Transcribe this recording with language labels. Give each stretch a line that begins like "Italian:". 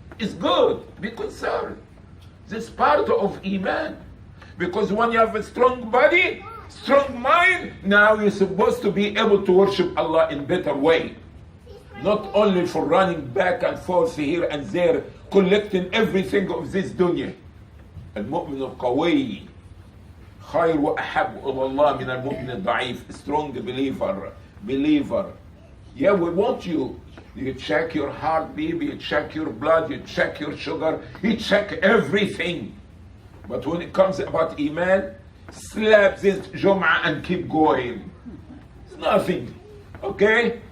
English: It's good, be concerned. This is part of iman. Because when you have a strong body, strong mind, now you're supposed to be able to worship Allah in better way. Not only for running back and forth here and there, collecting everything of this dunya.
Arabic: المؤمن القوي خير وأحب إلى الله من المؤمن الضعيف.
English: Strong believer. Yeah, we want you. You check your heartbeat, you check your blood, you check your sugar, you check everything. But when it comes about iman, slap this Jum'ah and keep going. It's nothing. Okay?